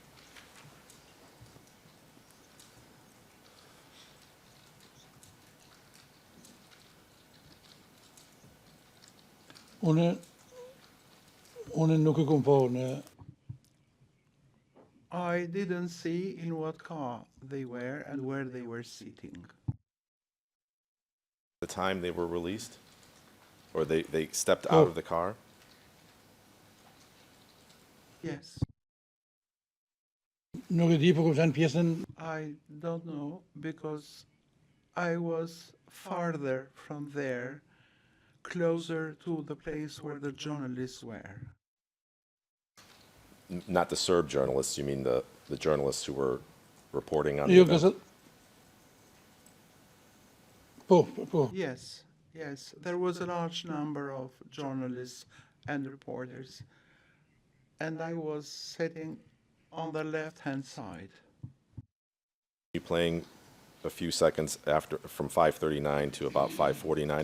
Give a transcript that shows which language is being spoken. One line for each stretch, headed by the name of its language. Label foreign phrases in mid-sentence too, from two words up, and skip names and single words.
Albanian: unë nuk e kom pa në
English: I didn't see in what car they were and where they were sitting. The time they were released? Or they stepped out of the car? Yes.
Albanian: nuk e di po kupton pjesën
English: I don't know because I was farther from there, closer to the place where the journalists were. Not the Serb journalists, you mean the journalists who were reporting on the
Albanian: jo
English: event?
Albanian: gazet po
English: Yes, yes. There was a large number of journalists and reporters, and I was sitting on the left-hand side. You playing a few seconds after, from 5:39 to about 5:49.